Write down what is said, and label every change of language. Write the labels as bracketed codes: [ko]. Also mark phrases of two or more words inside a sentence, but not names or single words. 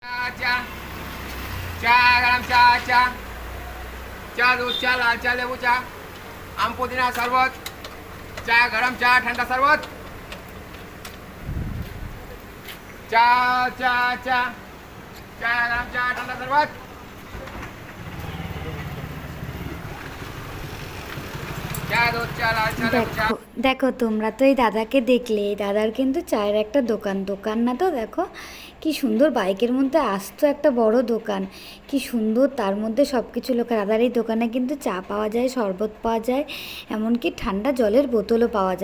[bn] চা চা গরম চা চা চা দুধ চা লাল চা লেবু চা আম পুদিনা শরবত চা গরম চা ঠান্ডা শরবত চা চা চা চা গরম চা ঠান্ডা শরবত চা দুধ চা লাল চা লেবু চা। দেখো দেখো তোমরা তো এই দাদাকে দেখলে, এই দাদার কিন্তু চায়ের একটা দোকান দোকান না তো, দেখো কি সুন্দর বাইকের মধ্যে আসতো একটা বড় দোকান, কি সুন্দর তার মধ্যে সব কিছু লোক। দাদার এই দোকানে কিন্তু চা পাওয়া যায়, শরবত পাওয়া যায়, এমনকি ঠান্ডা জলের বোতলও পাওয়া যায়।